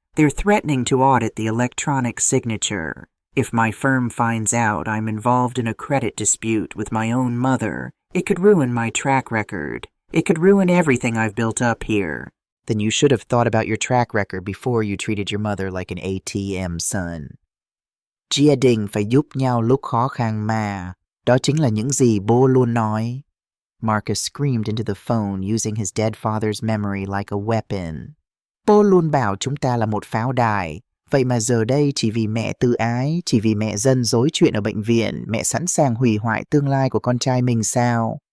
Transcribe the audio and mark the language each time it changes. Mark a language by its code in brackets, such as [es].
[en] They're threatening to audit the electronic signature. If my firm finds out I'm involved in a credit dispute with my own mother, it could ruin my track record. It could ruin everything I've built up here. Then you should have thought about your track record before you treated your mother like an ATM, son. [vi] Gia đình phải giúp nhau lúc khó khăn mà. Đó chính là những gì bố luôn nói. [en] Marcus screamed into the phone, using his dead father's memory like a weapon. [vi] Bố luôn bảo chúng ta là một pháo đài. Vậy mà giờ đây chỉ vì mẹ tự ái, chỉ vì mẹ dân dối chuyện ở bệnh viện, mẹ sẵn sàng hủy hoại tương lai của con trai mình sao?